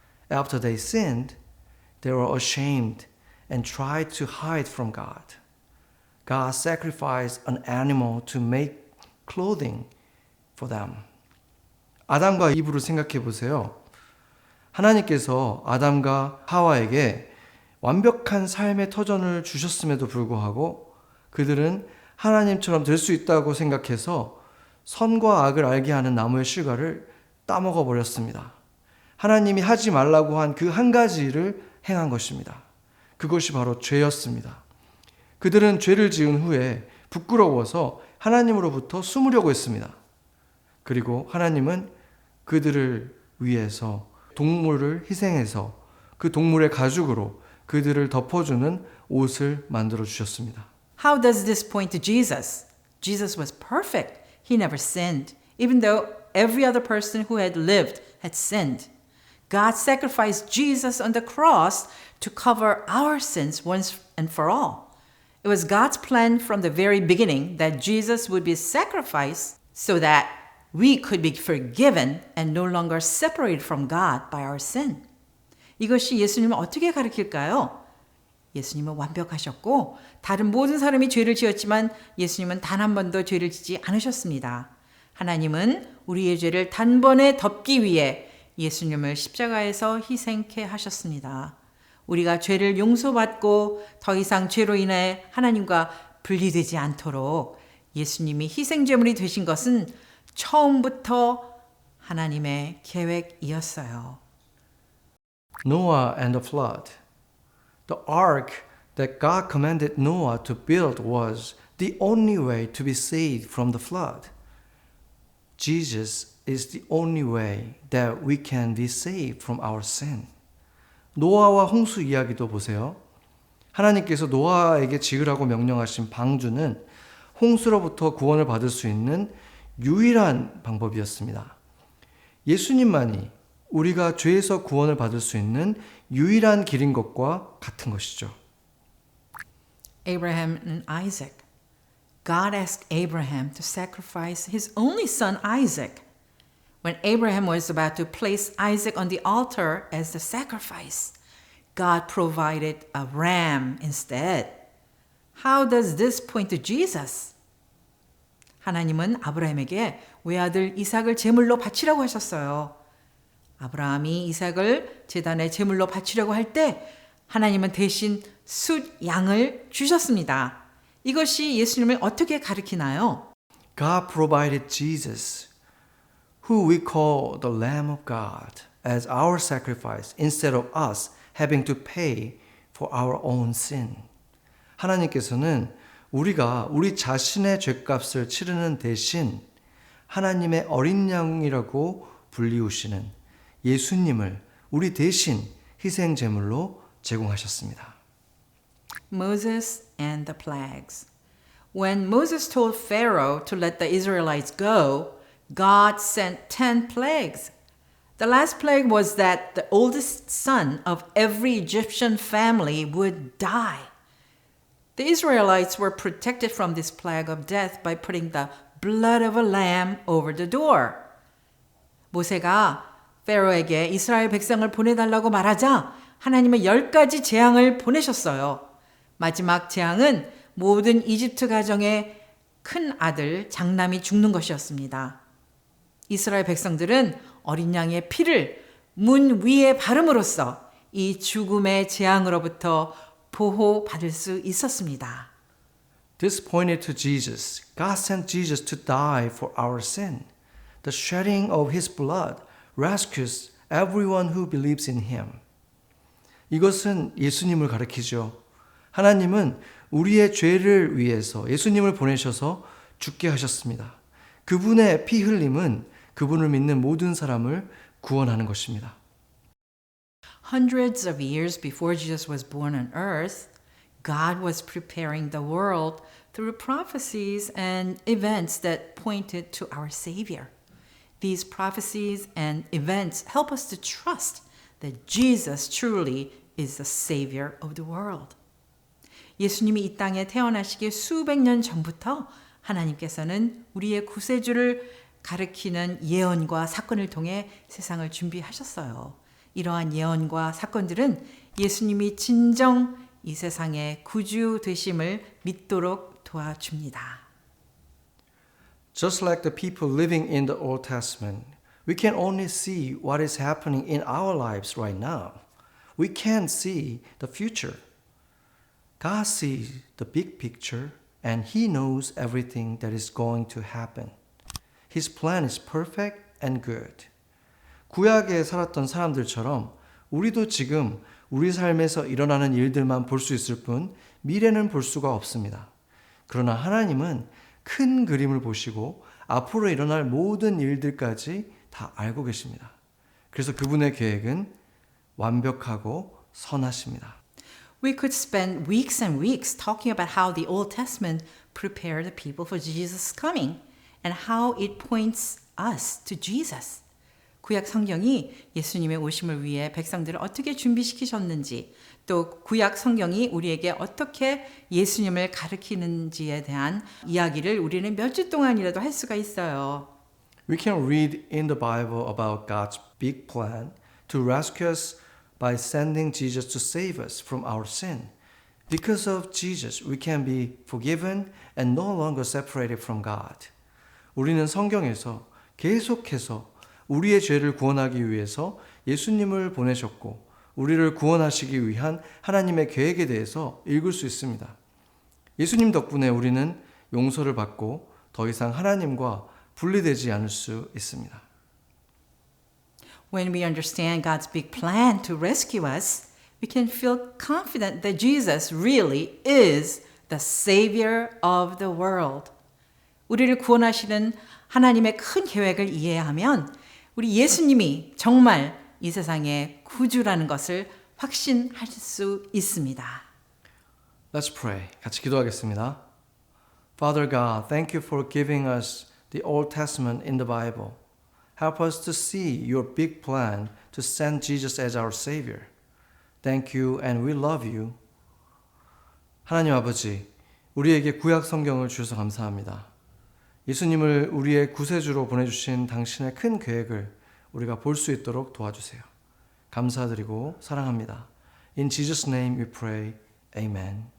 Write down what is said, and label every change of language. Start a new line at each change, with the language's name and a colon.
English: After they sinned, they were ashamed and tried to hide from God. God sacrificed an animal to make clothing for them.
Korean: 아담과 이브를 생각해 보세요. 하나님께서 아담과 하와에게 완벽한 삶의 터전을 주셨음에도 불구하고 그들은 하나님처럼 될 수 있다고 생각해서 선과 악을 알게 하는 나무의 실과를 따먹어 버렸습니다. 하나님이 하지 말라고 한 그 한 가지를 행한 것입니다. 그것이 바로 죄였습니다. 그들은 죄를 지은 후에 부끄러워서 하나님으로부터 숨으려고 했습니다. 그리고 하나님은 그들을 위해서 동물을 희생해서 그 동물의 가죽으로 그들을 덮어주는 옷을 만들어 주셨습니다.
English: How does this point to Jesus? Jesus was perfect. He never sinned, even though every other person who had lived had sinned. God sacrificed Jesus on the cross to cover our sins once and for all. It was God's plan from the very beginning that Jesus would be sacrificed so that we could be forgiven and no longer separated from God by our sin.
Korean: 이것이 예수님을 어떻게 가르칠까요? 예수님은 완벽하셨고 다른 모든 사람이 죄를 지었지만 예수님은 단 한 번도 죄를 짓지 않으셨습니다. 하나님은 우리의 죄를 단번에 덮기 위해 예수님을 십자가에서 희생케 하셨습니다. 우리가 죄를 용서받고 더 이상 죄로 인해 하나님과 분리되지 않도록 예수님이 희생제물이 되신 것은 처음부터 하나님의 계획이었어요.
English: Noah and the flood. The ark that God commanded Noah to build was the only way to be saved from the flood. Jesus is the only way that we can be saved from our sin.
Korean: 노아와 홍수 이야기도 보세요. 하나님께서 노아에게 지으라고 명령하신 방주는 홍수로부터 구원을 받을 수 있는 유일한 방법이었습니다. 예수님만이 우리가 죄에서 구원을 받을 수 있는 유일한 길인 것과 같은 것이죠.
English: Abraham and Isaac. God asked Abraham to sacrifice his only son Isaac. When Abraham was about to place Isaac on the altar as the sacrifice, God provided a ram instead. How does this point to Jesus?
Korean: 하나님은 아브라함에게 외아들 이삭을 제물로 바치라고 하셨어요. 아브라함이 이삭을 제단에 제물로 바치려고 할 때 하나님은 대신 숫 양을 주셨습니다. 이것이 예수님을 어떻게 가리키나요?
English: God provided Jesus, who we call the Lamb of God, as our sacrifice instead of us having to pay for our own sin.
Korean: 하나님께서는 우리가 우리 자신의 죄값을 치르는 대신 하나님의 어린 양이라고 불리우시는 예수님을 우리 대신 희생 제물로 제공하셨습니다.
English: Moses and the plagues. When Moses told Pharaoh to let the Israelites go, God sent 10 plagues. The last plague was that the oldest son of every Egyptian family would die. The Israelites were protected from this plague of death by putting the blood of a lamb over the door.
Korean: 모세가 페로에게 이스라엘 백성을 보내달라고 말하자 하나님은 10가지 재앙을 보내셨어요. 마지막 재앙은 모든 이집트 가정의 큰 아들 장남이 죽는 것이었습니다. 이스라엘 백성들은 어린 양의 피를 문 위에 바름으로써 이 죽음의 재앙으로부터 보호받을 수 있었습니다.
English: This pointed to Jesus. God sent Jesus to die for our sin. The shedding of His blood rescues everyone who believes in Him.
Korean: 이것은 예수님을 가리키죠. 하나님은 우리의 죄를 위해서 예수님을 보내셔서 죽게 하셨습니다. 그분의 피 흘림은 그분을 믿는 모든 사람을 구원하는 것입니다.
English: Hundreds of years before Jesus was born on earth, God was preparing the world through prophecies and events that pointed to our Savior. These prophecies and events help us to trust that Jesus truly is the Savior of the world.
Korean: 예수님이 이 땅에 태어나시기 수백 년 전부터 하나님께서는 우리의 구세주를 가리키는 예언과 사건을 통해 세상을 준비하셨어요. 이러한 예언과 사건들은 예수님이 진정 이 세상의 구주 되심을 믿도록 도와줍니다.
English: Just like the people living in the Old Testament, we can only see what is happening in our lives right now. We can't see the future. God sees the big picture and He knows everything that is going to happen. His plan is perfect and good.
Korean: 구약에 살았던 사람들처럼 우리도 지금 우리 삶에서 일어나는 일들만 볼 수 있을 뿐 미래는 볼 수가 없습니다. 그러나 하나님은 큰 그림을 보시고 앞으로 일어날 모든 일들까지 다 알고 계십니다. 그래서 그분의 계획은 완벽하고 선하십니다.
English: We could spend weeks and weeks talking about how the Old Testament prepared the people for Jesus' coming and how it points us to Jesus.
Korean: 구약 성경이 예수님의 오심을 위해 백성들을 어떻게 준비시키셨는지, 또 구약 성경이 우리에게 어떻게 예수님을 가르치는지에 대한 이야기를 우리는 몇 주 동안이라도 할 수가 있어요.
English: We can read in the Bible about God's big plan to rescue us by sending Jesus to save us from our sin. Because of Jesus, we can be forgiven and no longer separated from God.
Korean: 우리는 성경에서 계속해서 우리의 죄를 구원하기 위해서 예수님을 보내셨고 우리를 구원하시기 위한 하나님의 계획에 대해서 읽을 수 있습니다. 예수님 덕분에 우리는 용서를 받고 더 이상 하나님과 분리되지 않을 수 있습니다.
English: When we understand God's big plan to rescue us, we can feel confident that Jesus really is the Savior of the world.
Korean: 우리를 구원하시는 하나님의 큰 계획을 이해하면 우리 예수님이 정말 이 세상의 구주라는 것을 확신할 수 있습니다.
English: Let's pray.
Korean: 같이 기도하겠습니다.
English: Father God, thank you for giving us the Old Testament in the Bible. Help us to see your big plan to send Jesus as our Savior. Thank you and we love you.
Korean: 하나님 아버지, 우리에게 구약 성경을 주셔서 감사합니다. 예수님을 우리의 구세주로 보내주신 당신의 큰 계획을 우리가 볼 수 있도록 도와주세요. 감사드리고 사랑합니다.
English: In Jesus' name we pray. Amen.